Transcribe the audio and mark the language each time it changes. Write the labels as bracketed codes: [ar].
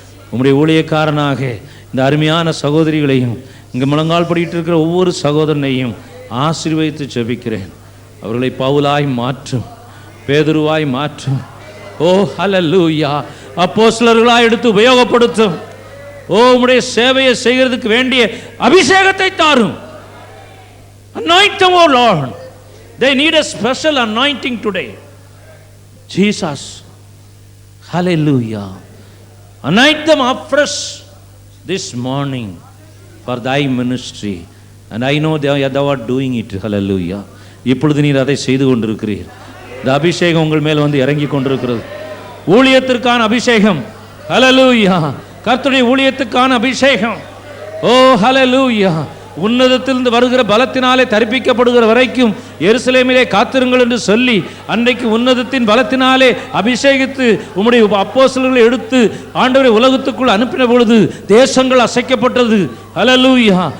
[ta] உம்முடைய ஊழியக்காரனாக இந்த அருமையான சகோதரிகளையும் இங்கே முழங்கால் படிட்டு இருக்கிற ஒவ்வொரு சகோதரனையும் ஆசீர்வதித்து ஜெபிக்கிறேன். அவர்களை பவுலாய் மாற்றும், பேதுருவாய் மாற்றும். ஓ ஹல்லேலூயா. அப்போஸ்தலர்களாய் எடுத்து உபயோகப்படுத்தும். ஓ, உம்முடைய சேவையை செய்கிறதுக்கு வேண்டிய அபிஷேகத்தை தாரும். [en] Anoint them, O Lord. They need a special anointing today. Jesus. Hallelujah. Anoint them afresh this morning for thy ministry. And I know thou art doing it. Hallelujah. [ta] இப்பொழுது நீர் அதை செய்து கொண்டிருக்கிறீர். இந்த அபிஷேகம் உங்கள் மேல் வந்து இறங்கி கொண்டிருக்கிறது. ஊழியத்திற்கான அபிஷேகம். ஹல்லேலூயா. கர்த்தருடைய ஊழியத்துக்கான அபிஷேகம். ஓ ஹல்லேலூயா. உன்னதத்திலிருந்து வருகிற பலத்தினாலே தரிப்பிக்கப்படுகிற வரைக்கும் எருசலேமிலே காத்திருங்கள் என்று சொல்லி அன்றைக்கு உன்னதத்தின் பலத்தினாலே அபிஷேகித்து உம்முடைய அப்போஸ்தலர்களை எடுத்து ஆண்டவரை உலகத்துக்குள் அனுப்பின பொழுது தேசங்கள் அசைக்கப்பட்டது. ஹல்லேலூயா.